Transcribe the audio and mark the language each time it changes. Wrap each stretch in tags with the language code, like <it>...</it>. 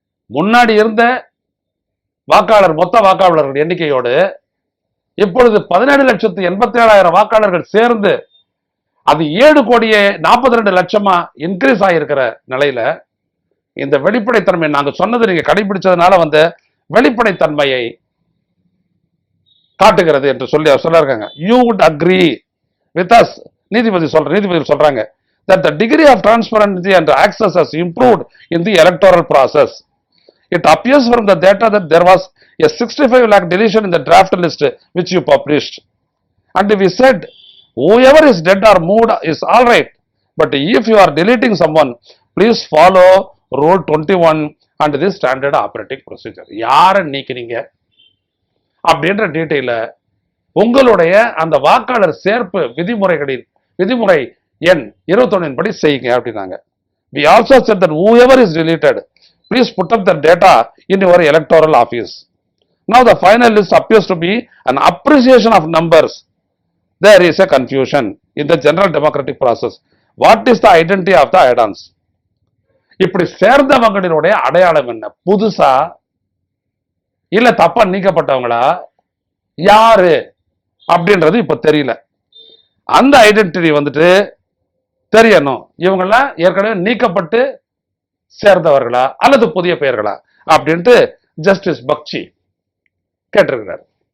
<ta>முன்னாடி இருந்த மொத்த வாக்காளர்கள் எண்ணிக்கையோடு இப்பொழுது 17,87,000 வாக்காளர்கள் சேர்ந்து அது 7,42,00,000 இன்க்ரீஸ் ஆகியிருக்கிற நிலையில இந்த வெளிப்படைத்தன்மை நாங்க சொன்னது நீங்க கடைபிடிச்சதுனால வந்த வெளிப்படைத்தன்மையை காட்டுகிறது என்று சொல்றாங்க.</ta> <en>you would agree with us,</en> <ta>நீதிபதிகள் சொல்றாங்க</ta> <en>that the degree of transparency and access has improved in the electoral process. It appears from the data that there was a 65 lakh deletion in the draft list which you published, and we said whoever is dead or moved is all right, but if you are deleting someone, please follow rule 21 and the standard operating procedure.</en> <ta>யாரை நீக்கிறீங்க அப்படின்ற டீட்டெயில உங்களுடைய அந்த வாக்காளர் சேர்ப்பு விதிமுறை எண் 21 படி செய்யுங்க அப்படின்னாங்க.</ta> <en>We also said that whoever is deleted, please put up the data in your electoral office. Now the final list appears to be an appreciation of numbers. There is a confusion in the general democratic process. What is the identity of the add-ons?</en> <ta>இப்படி சேர்ந்தவங்களுடைய அடையாளம் என்ன? புதுசா இல்ல தப்பா நீக்கப்பட்டவங்களா யாரு அப்படின்றது இப்ப தெரியல. அந்த ஐடென்டிட்டி வந்துட்டு தெரியணும். இவங்கெல்லாம் ஏற்கனவே நீக்கப்பட்டு சேர்ந்தவர்களா அல்லது புதிய பெயர்களா அப்படின்ட்டு ஜஸ்டிஸ் பக்சி கேட்டிருக்கிறார்.</ta>